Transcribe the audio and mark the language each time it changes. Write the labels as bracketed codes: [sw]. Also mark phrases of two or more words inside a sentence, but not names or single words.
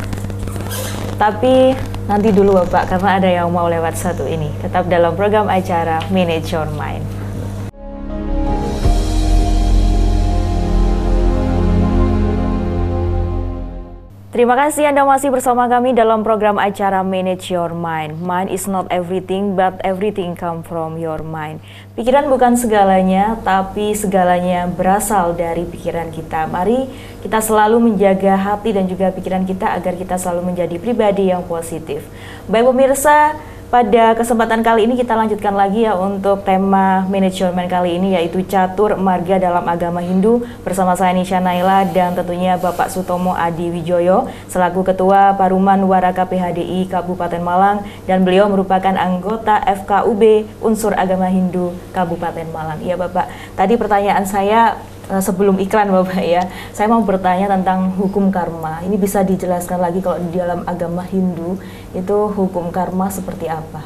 [id] Tapi nanti dulu, Bapak, karena ada yang mau lewat satu ini. Tetap dalam program acara Manage Your Mind. Terima kasih Anda masih bersama kami dalam program acara Manage Your Mind. [en] Mind is not everything, but everything come from your mind. [id] Pikiran bukan segalanya, tapi segalanya berasal dari pikiran kita. Mari kita selalu menjaga hati dan juga pikiran kita agar kita selalu menjadi pribadi yang positif. Baik pemirsa, pada kesempatan kali ini kita lanjutkan lagi ya untuk tema Manage Your Mind kali ini, yaitu catur marga dalam agama Hindu, bersama saya Nisha Naila dan tentunya Bapak Sutomo Adi Wijoyo selaku Ketua Paruman Waraka PHDI Kabupaten Malang, dan beliau merupakan anggota FKUB Unsur Agama Hindu Kabupaten Malang. Iya Bapak, tadi pertanyaan saya sebelum iklan Bapak ya, saya mau bertanya tentang hukum karma. Ini bisa dijelaskan lagi kalau di dalam agama Hindu itu hukum karma seperti apa?